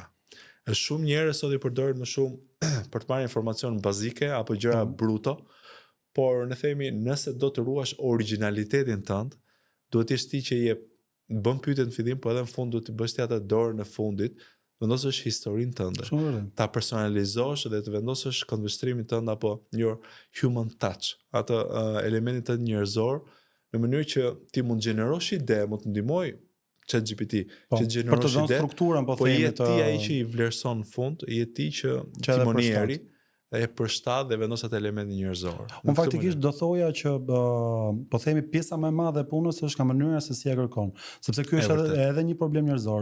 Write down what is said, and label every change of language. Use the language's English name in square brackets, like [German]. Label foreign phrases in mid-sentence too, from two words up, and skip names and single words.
[Albanian] Është shumë njerëz sot i përdorin më shumë për të marrë informacion bazike apo gjëra bruto, por ne themi nëse do të ruash originalitetin tënd, duhet të jesh ti që bën pyetjet në fillim, por edhe në fund duhet të bësh ti atë dorën e fundit, vendosësh historinë tënde. Ta personalizosh dhe të vendosësh këndvështrimin tënd apo [English] your human touch, [Albanian] atë elementin tënd njerëzor, në mënyrë që ti mund të gjenerosh ide, mund të ndihmoj ChatGPT që të gjenerosh ide, strukturën po je ti ai që i vlerëson në fund, je ti që timonieri e përshtat dhe vendos atë elementin njerëzor. Unë faktikisht do thoja që po themi pjesa më e madhe e punës është nga mënyra se si e kërkon, sepse ky është edhe një problem njerëzor.